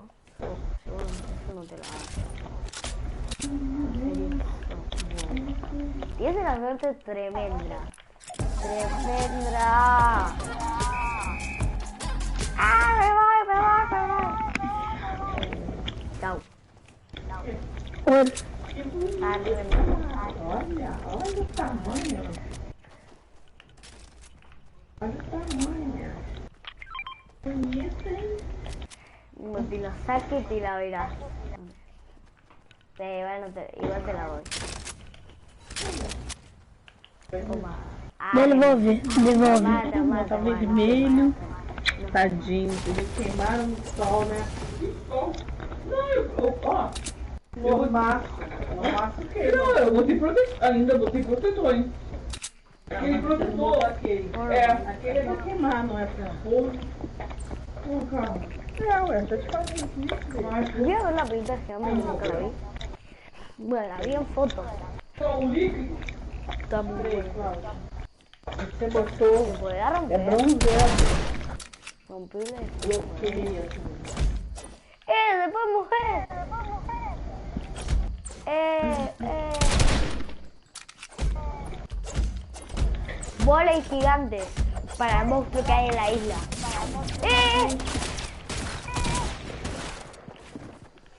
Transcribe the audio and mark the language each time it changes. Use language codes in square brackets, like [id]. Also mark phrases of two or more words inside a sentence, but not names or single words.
[es] Yo no te lo agarro. Tienes una suerte tremenda. ¡Ah, me voy! Chao. Hola. [pt] Olha o tamanho. Bonito, hein? [es] Si lo saque, te la verás. Igual te la doy. [pt] Devolve. Tá vermelho. Tadinho, eles queimaram no sol, né? Que sol? Não, ó. Formato queima. Não, eu botei protetor. Ainda botei protetor, hein? Aquele protetor, aquele. Aquele é pra queimar, não é pra fogo. Calma. Ué, já te falei isso. [es] Voy a ver la presentación, pero nunca la vi. Bueno, la vi en fotos. Está muy bueno. [pt] Você botou. [es] Se puede romper. [pt] É bronzeado. [es] Rompible. [pt] Eu queria. [es] Después mujer. Bolas gigantes para el monstruo que hay en la isla.